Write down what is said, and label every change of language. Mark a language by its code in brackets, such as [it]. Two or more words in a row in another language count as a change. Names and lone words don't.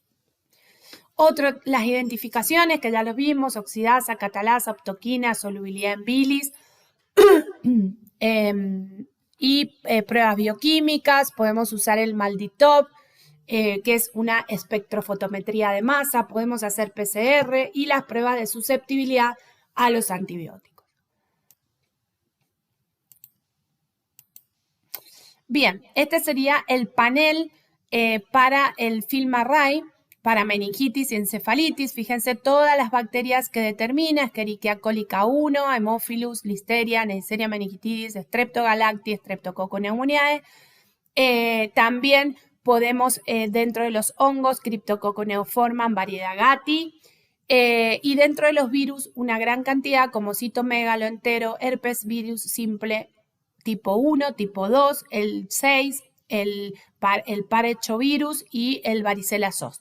[es] Las identificaciones que ya los vimos, oxidasa, catalasa, optoquina, solubilidad en bilis, y pruebas bioquímicas, podemos usar el MALDI-TOF, que es una espectrofotometría de masa, podemos hacer PCR y las pruebas de susceptibilidad a los antibióticos. Bien, este sería el panel para el FilmArray, para meningitis y encefalitis. Fíjense todas las bacterias que determina: Escherichia coli K1, Haemophilus, Listeria, Neisseria meningitidis, Streptogalacti, Streptococcus pneumoniae. También podemos, dentro de los hongos, Cryptococcus neoformans, variedad Gatti. Y dentro de los virus, una gran cantidad como citomegalo entero, herpes virus simple tipo 1, tipo 2, el 6, el parhechovirus y el varicela zoster.